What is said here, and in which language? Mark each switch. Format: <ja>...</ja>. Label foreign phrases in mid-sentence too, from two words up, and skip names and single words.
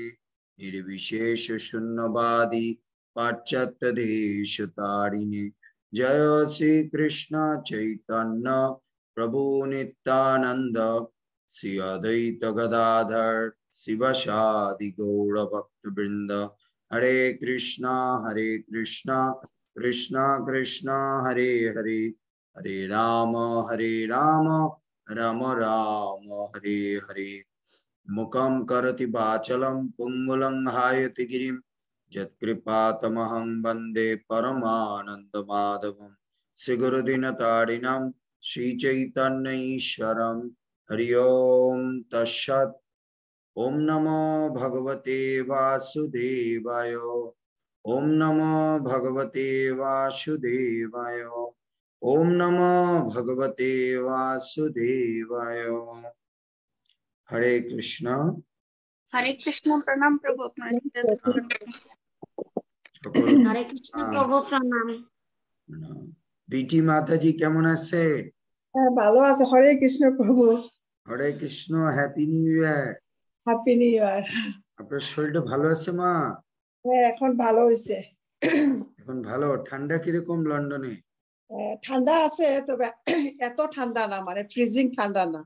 <sa>निर्विशेष शून्यवादी पाश्चात्य देशतारिणे जय श्री कृष्ण चैतन्य प्रभु नित्यानंद श्री अद्वैत गदाधर शिवसादि गौर भक्तवृंद हरे कृष्णा कृष्णा कृष्णा हरे हरे हरे राम राम राम हरे हरे मुखं करोति वाचालं पुंगुलं हायति गिरिं यत्कृपातमहं वन्दे परमानन्दमाधवं श्रीगुरुदीनतारिणं श्रीचैतन्यईश्वरं हरि ओं तत्सत्। ओम नमो भगवते वासुदेवाय ओम नमो भगवते वासुदेवाय ओम नमो भगवते वासुदेवाय।</sa> <hi>हरे कृष्ण प्रणाम प्रभु अपना हरे कृष्ण प्रभु प्रणाम।</hi> <bn>বিটি মাতা জী কেমন আছে? ভালো আছে। হরে কৃষ্ণ প্রভু। হরে কৃষ্ণ।</bn> <en>happy new year. happy new year.</en> <bn>আপনার শরীরটা ভালো আছে মা? হ্যাঁ এখন ভালো হইছে। এখন ভালো। ঠান্ডা কিরকম লন্ডনে? ঠান্ডা আছে তবে এত ঠান্ডা না, মানে ফ্রিজিং ঠান্ডা না।</bn>